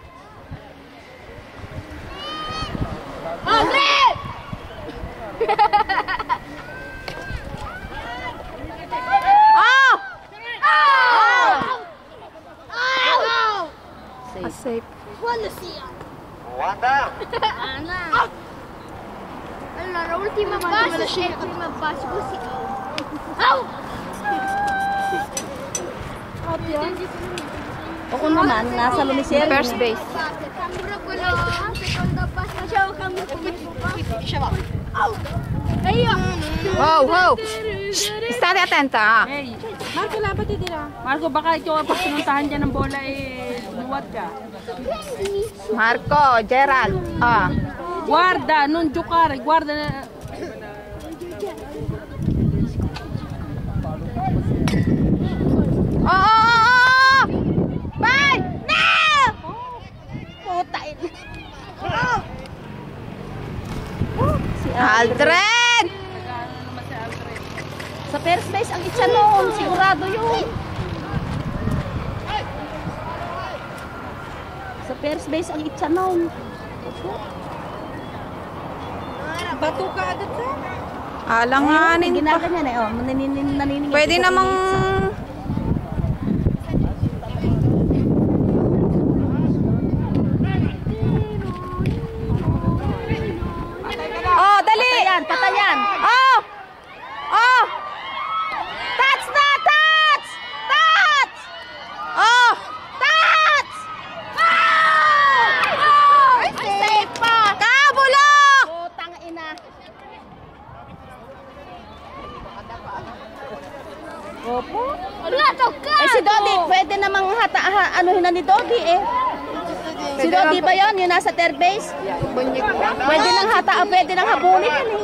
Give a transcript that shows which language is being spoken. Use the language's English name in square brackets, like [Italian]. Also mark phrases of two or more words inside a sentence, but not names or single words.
[Filipino] Aldrin! Oh! Safe. Wala siya. Ana. [Italian] Allora, ultima base e prima base così. Au! [Filipino] Oo naman, nasa Lumisero. [English] First base. [Italian] Cambio quello, seconda base, facevo cambio Au! [Filipino] Ayun! [Italian] Wow, wow! State attenta. [Filipino] Hey, Marco, labat din nila. Marco, baka ikaw pag sinuntahan dyan ng bola eh, luwad ka. Marco, Gerald. Ah. [Italian] Guarda, non giocare, guarda. Oh! [English] Bye! No! [French] Putain. Si [Filipino] Aldrin! Nag-ano naman si Alfred. Sa [English] first base [Filipino] ang itcha noon. Sigurado yun. Sa [English] first base [Filipino] ang itcha noon. Bato ka agad sa? Alanganin pa. Ginaganyan eh. Oh, naniningin. Pwede namang... Oh, dali! Patayan, patayan. Oh! Oh! Touch na! Touch! Touch! Oh! Touch! Oh! Safe pa. Kabulok! Putang ina. Opo. Wala to ka! Eh si Dodi, pwede namang anuhin na ni Dodi eh. Si Dodi ba yun? Yung nasa [English] third base? [Filipino] Pwede nang pwede nang habulin yun eh.